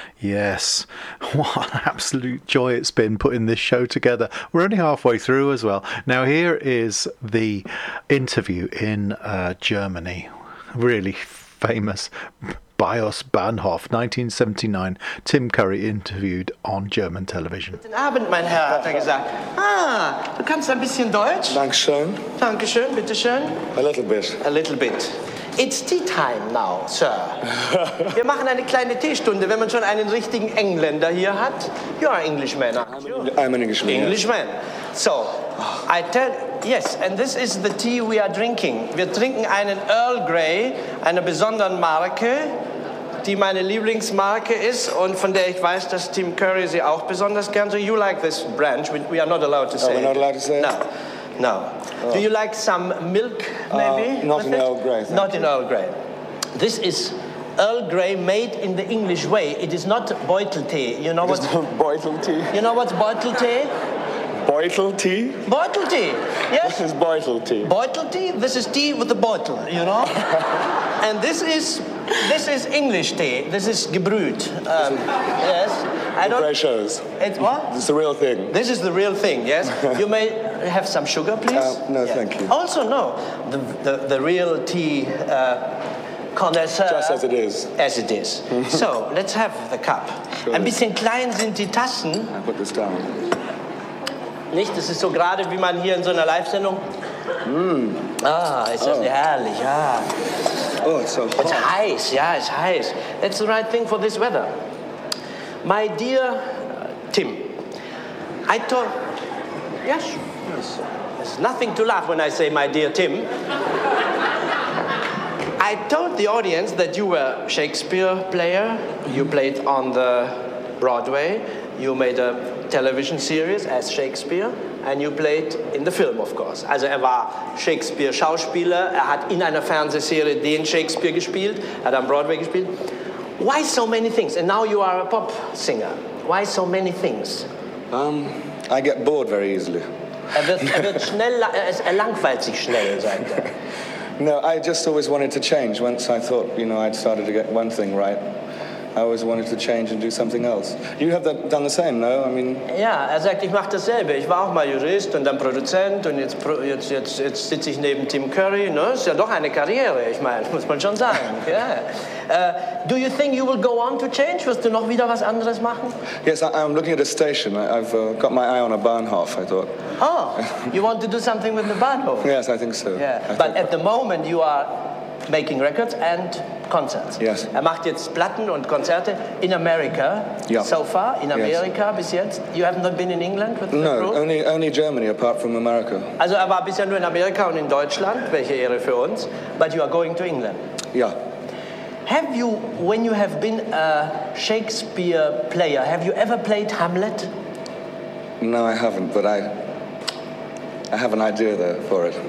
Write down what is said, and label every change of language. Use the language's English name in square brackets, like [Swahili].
[English] Yes, what an absolute joy it's been putting this show together. We're only halfway through as well. Now, here is the interview in Germany. Really famous. Bios Bahnhof, 1979. Tim Curry interviewed on German television. [German] Guten Abend, mein Herr, hat gesagt. Du kannst ein bisschen Deutsch? Dankeschön. Dankeschön, bitteschön. [English] A little bit. A little bit. It's tea time now, sir. [German] Wir machen eine kleine Teestunde, wenn man schon einen richtigen Engländer hier hat. [English] You're an Englishman, aren't you? I'm an Englishman. Englishman. So, I tell... Yes, and this is the tea we are drinking. [German] Wir trinken einen Earl Grey, einer besonderen Marke, die meine Lieblingsmarke ist und von der ich weiß, dass Tim Curry sie auch besonders gern. [English] So you like this brand, we are not allowed to say. No, we're not allowed to say. No. No. Oh. Do you like some milk, maybe? Not in Earl Grey. Not in Earl Grey. This is Earl Grey made in the English way. It is not Beutel tea. You know what? Beutel tea. You know what's Beutel tea? Beutel tea? Beutel tea. Yes. This is Beutel tea. Beutel tea? This is tea with a bottle, you know? And this is English tea. This is gebrüht. Yes. Precious. It's what? This is the real thing. This is the real thing, yes? You may have some sugar, please. No, yeah. Thank you. Also, no. The real tea connoisseur. Just as it is. As it is. So, let's have the cup. Sure. [German] Ein bisschen klein sind die Tassen. [English] I put this down. [German] Nicht? Das ist so gerade, wie man hier in so einer Live-Sendung... Ist das nicht herrlich, ja. [English] Oh, it's so hot. It's heiß, ja, it's heiß. That's the right thing for this weather. My dear Tim, I told... Yes? Yes. There's nothing to laugh when I say my dear Tim. I told the audience that you were a Shakespeare player. You played on the Broadway. You made a television series as Shakespeare, and you played in the film, of course. [German] Also er war Shakespeare-Schauspieler, er hat in einer Fernsehserie den Shakespeare gespielt, hat am Broadway gespielt. [English] Why so many things? And now you are a pop singer. Why so many things? I get bored very easily. Er wird schnell, er langweilt sich schnell, sagt er. No, I just always wanted to change. Once I thought, you know, I'd started to get one thing right. I always wanted to change and do something else. You have that, done the same, no? I mean. [German] Yeah, er sagt, ich mache dasselbe. Ich war auch mal Jurist und dann Produzent und jetzt sitze ich neben Tim Curry. No, ist ja doch eine Karriere. Ich meine, muss man schon sagen. [English] Yeah. Do you think you will go on to change? [German] Wirst du noch wieder was anderes machen? [English] Yes, I'm looking at a station. I've got my eye on a Bahnhof. I thought. Oh, you want to do something with the Bahnhof? Yes, I think so. Yeah, I but at the moment you are making records and. Concerts. Yes. [German] Er macht jetzt Platten und Konzerte in Amerika. Ja. [English] So far in Amerika, yes. [German] Bis jetzt. [English] You have not been in England with the group? No, only Germany apart from America. [German] Also er war bisher nur in Amerika und in Deutschland, welche Ehre für uns. [English] But you are going to England. [German] Ja. [English] Have you, when you have been a Shakespeare player, have you ever played Hamlet? No, I haven't, but I have an idea there for it.